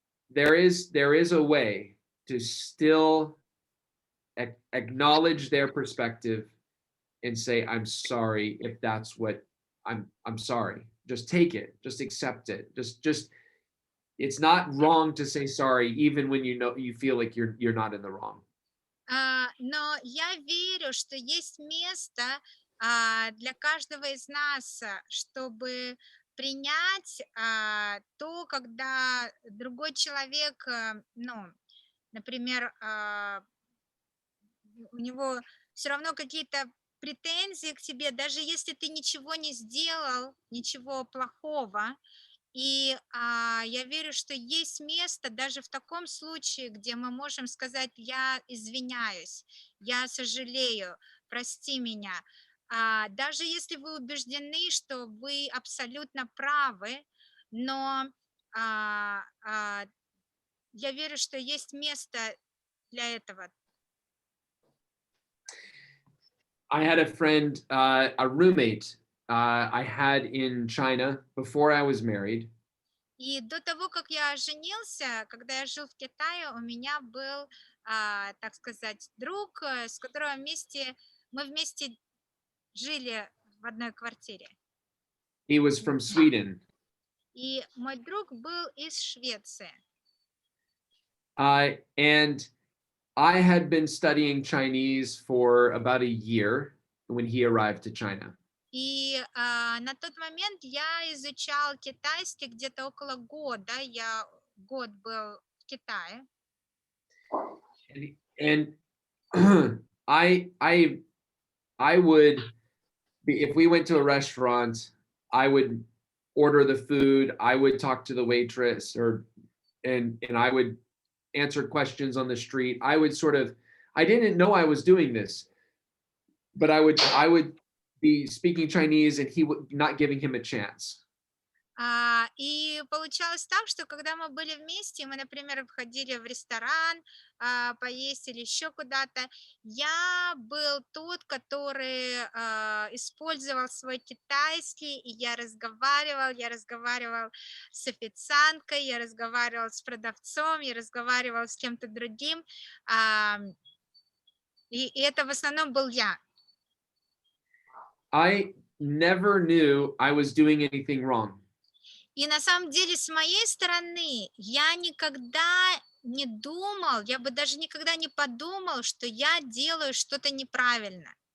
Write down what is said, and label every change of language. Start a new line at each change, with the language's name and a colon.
English: There is a way to still acknowledge their perspective and say, I'm sorry if that's what I'm sorry. Just take it, just accept it. Just it's not wrong to say sorry, even when you know you feel like you're not in the wrong.
Russian: Но я верю, что есть место для каждого из нас, чтобы принять то, когда другой человек, ну, например, у него все равно какие-то претензии к тебе, даже если ты ничего не сделал, ничего плохого. И я верю, что есть место даже в таком случае, где мы можем сказать: я извиняюсь, я сожалею, прости меня. Даже если вы убеждены, что вы абсолютно правы, но я верю, что есть место для этого.
English: I had a friend, a roommate I had in China before I was married.
Russian: И до того, как я женился, когда я жил в Китае, у меня был, так сказать, друг, с которым мы вместе жили в одной квартире.
English: He was from Sweden.
Russian: И мой друг был из Швеции.
English: And I had been studying Chinese for about a year when he arrived to China.
Russian: И на тот момент я изучал китайский где-то около года. Я год был в Китае.
English: And I would be, if we went to a restaurant, I would order the food, I would talk to the waitress and I would answer questions on the street. I didn't know I was doing this, but I would be speaking Chinese and he would not giving him a chance.
Russian: И получалось так, что когда мы были вместе, мы, например, входили в ресторан поесть или еще куда-то, я был тот, который использовал свой китайский, и я разговаривал с официанткой, я разговаривал с продавцом, я разговаривал с кем-то другим, и это в основном был я.
English: I never knew I was doing anything wrong.
Russian: И на самом деле, с моей стороны, я никогда не думал, я бы даже никогда не подумал, что я делаю что-то неправильно.